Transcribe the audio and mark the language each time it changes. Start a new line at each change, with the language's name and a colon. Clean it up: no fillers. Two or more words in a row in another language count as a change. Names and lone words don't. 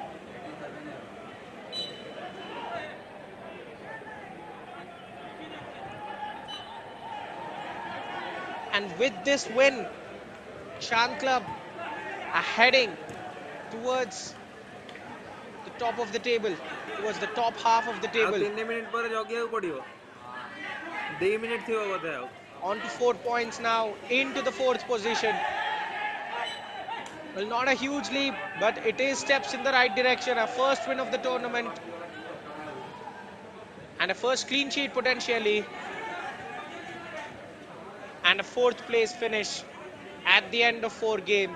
English: And with this win, Chan Club are heading towards the top of the table, towards the top half of the
Odia: ଆଉ
English: table.
Odia: 3 ମିନିଟ୍ ପରେ ଜଗିବାକୁ ପଡିବ 2 ମିନିଟ୍ ଥିବ ବୋଧେ ଆଉ
English: On to 4 points now, into the 4th position. Well, not a huge leap, but it is steps in the right direction. A first win of the tournament. And a first clean sheet potentially. And a 4th place finish at the end of 4 games.